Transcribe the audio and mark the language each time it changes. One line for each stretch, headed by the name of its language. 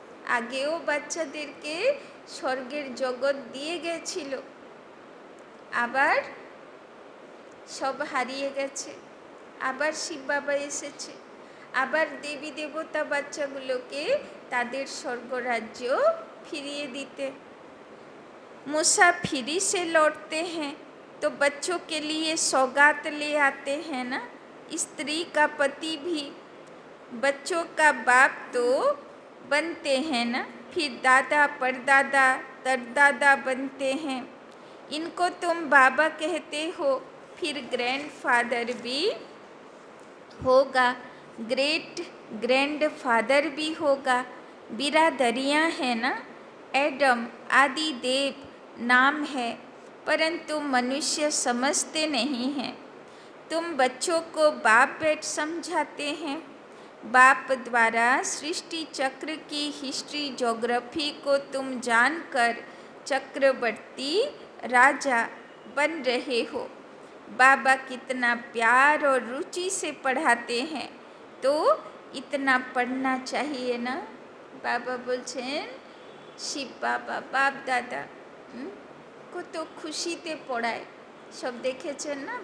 Bangla: আগেও বাচ্চাদেরকে স্বর্গের জগৎ দিয়ে গেছিল, আবার সব হারিয়ে গেছে, আবার শিব বাবা এসেছে, আবার দেবী দেবতা বাচ্চাগুলোকে তাদের স্বর্গরাজ্য ফিরিয়ে দিতে।
Hindi: मुसाफिरी से लौटते हैं तो बच्चों के लिए सौगात ले आते हैं ना। स्त्री का पति भी बच्चों का बाप तो बनते हैं ना, फिर दादा परदादा तरदादा बनते हैं। इनको तुम बाबा कहते हो, फिर ग्रैंडफादर भी होगा, ग्रेट ग्रैंडफादर भी होगा। बिरादरियाँ हैं ना, एडम आदि देव नाम है, परंतु मनुष्य समझते नहीं हैं। तुम बच्चों को बाप बेट समझाते हैं। बाप द्वारा सृष्टि चक्र की हिस्ट्री ज्योग्राफी को तुम जानकर चक्रवर्ती राजा बन रहे हो। बाबा कितना प्यार और रुचि से पढ़ाते हैं, तो इतना पढ़ना चाहिए ना।
Bangla: बाबा बोलছেন শিব বাবা বাপ দাদা কত খুশিতে পড়ায়, সব দেখেছেন না।